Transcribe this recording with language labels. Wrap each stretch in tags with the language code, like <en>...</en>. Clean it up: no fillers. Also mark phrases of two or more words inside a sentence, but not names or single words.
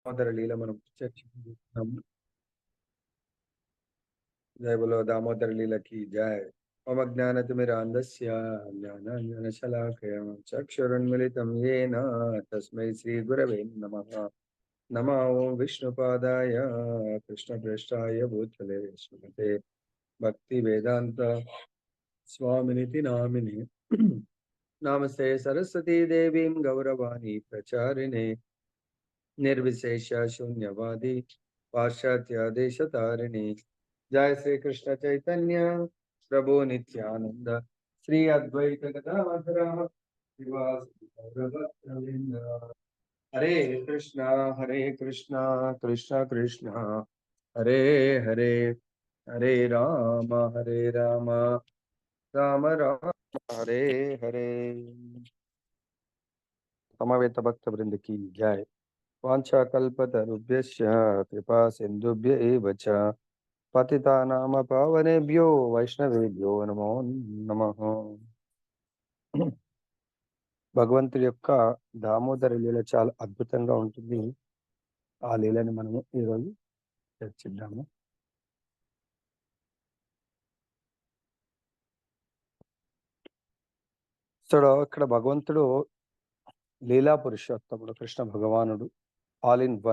<te>దామోదర లీల మనం చర్చించుకుంటున్నాము. జయ బలో దామోదర లీలకి జయ.</te> <sa>మమ జ్ఞానతిమిరాంధస్య జ్ఞానాంజనశలాకయ చక్షురున్మిళితం येन తస్మై శ్రీ గురవే నమః. నమో విష్ణుపాదాయ కృష్ణప్రేష్ఠాయ భూతలే శ్రీమతే భక్తి వేదాంత స్వామినితి నామిని. నమస్తే సరస్వతీ దేవీం గౌరవాణి ప్రచారిణే నిర్విశేష శూన్యవాది పాశ్చాత్య దేశతారిణి. जय श्री कृष्ण चैतन्य प्रभु नित्यानंद श्री अद्वैत गदाधर श्रीवासदि गौरभक्तवृंद. हरे कृष्णा कृष्ण कृष्ण हरे हरे, हरे राम राम राम हरे हरे.</sa> <hi>समवेत भक्त वृंद की जय.</hi> <sa>वाञ्छाकल्पतरुभ्यश्च कृपा सिन्धुभ्य एव च పతితానామ పావనేభ్యో వైష్ణవేభ్యో నమో నమః.</sa> <te>భగవంతుడి యొక్క దామోదర లీల చాలా అద్భుతంగా ఉంటుంది. ఆ లీలని మనము ఈరోజు చర్చిద్దాము. ఇక్కడ భగవంతుడు లీలా పురుషోత్తముడు కృష్ణ భగవానుడు,</te> <en>all in one.</en>